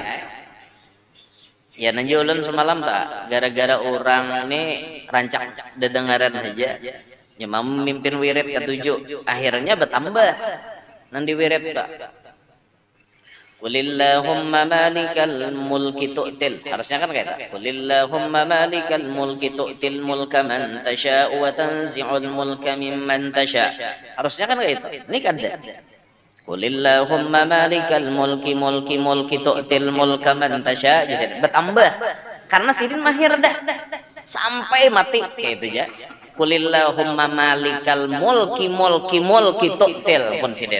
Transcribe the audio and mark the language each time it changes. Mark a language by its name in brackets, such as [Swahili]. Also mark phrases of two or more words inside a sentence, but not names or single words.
[Banjar] Ya nanti ulun semalam tak gara-gara orang ini rancak dedengaran aja ya mau memimpin wirid ke-7 akhirnya bertambah nanti wirid tak [Arabic] قل اللهم مالك الملك تؤتي, [Banjar] harusnya kan kayak [Arabic] قل اللهم مالك الملك تؤتي الملك من تشاء وتنزع الملك ممن تشاء', [Banjar] harusnya kan kayak itu. Ini kada [Arabic] قل اللهم مالك الملك تؤتي الملك من تشاء', [Banjar] bertambah karena Sidin mahir dah sampai mati kayak itu ya. [Arabic] قل اللهم مالك الملك تؤتي [Banjar] pun Sidin.